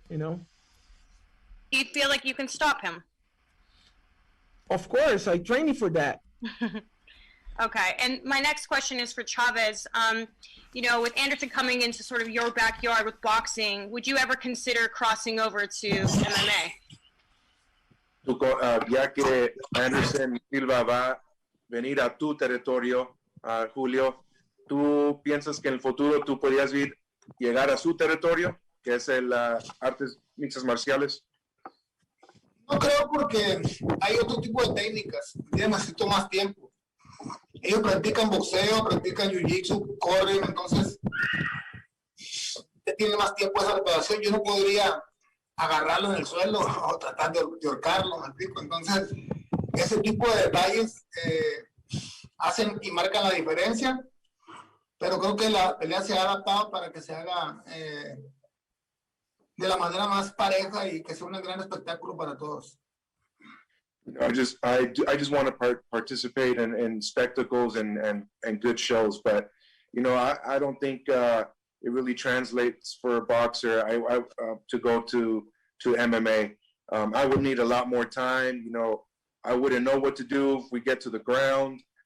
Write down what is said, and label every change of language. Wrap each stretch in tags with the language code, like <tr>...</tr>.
<en>Do you feel like you can stop him? Of course, I training for that. Okay, and my next question is for Chavez. With Anderson coming into sort of your backyard with boxing, would you ever consider crossing over to MMA?</en> <es>Ya que Anderson Silva va a venir a tu territorio, Julio, ¿tú piensas que en el futuro tú podrías llegar a su territorio, que es el artes mixtas marciales? No creo, porque hay otro tipo de técnicas. Necesito más tiempo. Ellos practican boxeo, practican jiu-jitsu, corren, entonces tiene más tiempo esa preparación. Yo no podría agarrarlo en el suelo o tratar de ahorcarlo, ¿me explico? Entonces, ese tipo de detalles hacen y marcan la diferencia, pero creo que la pelea se ha adaptado para que se haga de la manera más pareja y que sea un gran espectáculo para todos.</es> <en>I just want to participate in spectacles and good shows, but I don't think it really translates for a boxer to go to MMA. I would need a lot more time. I wouldn't know what to do if we get to the ground.</en>